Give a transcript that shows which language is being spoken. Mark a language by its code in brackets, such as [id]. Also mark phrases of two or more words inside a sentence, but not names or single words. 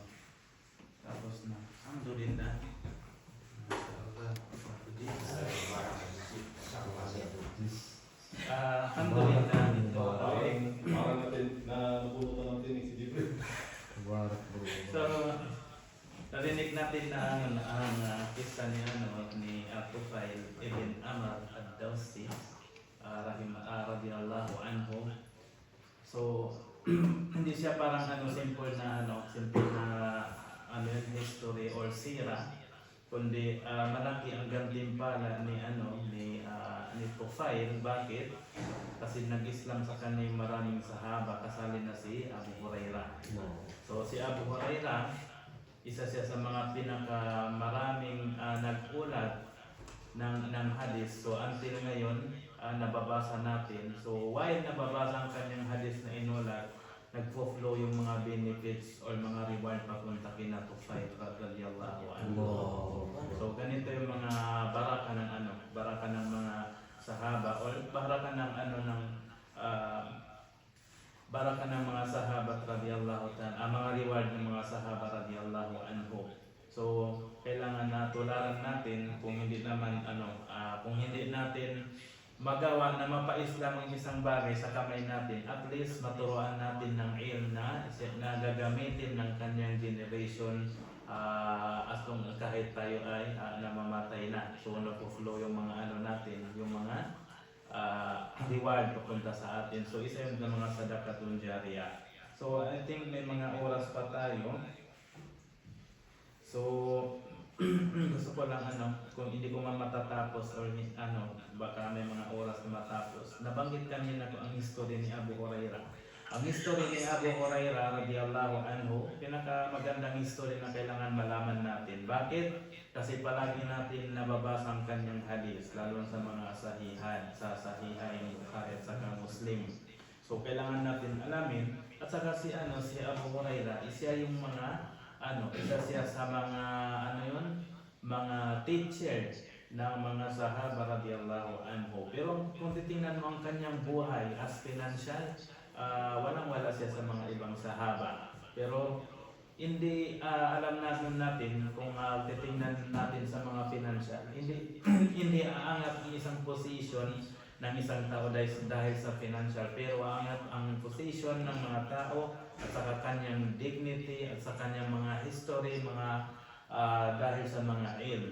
[tl] Tapos na. Alhamdulillah. Alhamdulillah. parang natin na nabunutan natin si Jibril. So, narinig natin na ang kisa ni ni Tufail ibn Amr ad-Dawsi [ar] رضي الله عنه. [tl] So, hindi siya parang simple na history or sira, kundi malaki ang gantimpala ni Tufail. Bakit? Kasi nag-Islam sa kanya maraming sahaba, kasali na si Abu Huraira. So si Abu Huraira, isa siya sa mga pinakamaraming nagulat ng hadis. So until ngayon, nababasa natin. So while nababasa ang kanyang hadis na inulat, nagpo-flow yung mga benefits or mga reward papunta kina Tufail [ar] رضي الله عنه. [tl] So ganito yung mga baraka ng mga sahaba or baraka ng mga sahabat [ar] رضي الله تعالى, [tl] mga reward ng mga sahaba [ar] رضي الله عنه. [tl] So kailangan na tularan natin kung hindi natin magawa na mapa-Islam ang isang bagay sa kamay natin, [en] at least [tl] maturuan natin ng ilm na gagamitin ng kanyang generation [en] as long [tl] kahit tayo ay namamatay na. So nagpo-flow yung mga natin, yung mga reward papunta sa atin. So isa yun ng mga [ar] صدقة جارية. [tl] So [en] I think [tl] may mga oras pa tayo. So gusto ko lang kung hindi ko matatapos or baka may mga oras na matapos. Nabanggit kanina ko ang history ni Abu Huraira. Ang history ni Abu Huraira [ar] رضي الله عنه, [tl] pinakamagandang history na kailangan malaman natin. Bakit? Kasi palagi natin nababasa ang kanyang hadis, lalo sa mga sa sahihain Bukhari at saka Muslim. So kailangan natin alamin. At saka si Abu Huraira, isa yung mga isa siya sa mga mga teacher ng mga sahaba [ar] رضي الله عنه. [tl] Pero kung titingnan mo ang kanyang buhay [en] as financial, [tl] walang-wala siya sa mga ibang sahaba. Pero hindi alam natin kung titingnan natin sa mga financial, hindi aangat ang isang position ng isang tao dahil sa financial, pero aangat ang position ng mga tao at sa kanyang dignity at sa kanyang mga history, dahil sa mga ilm.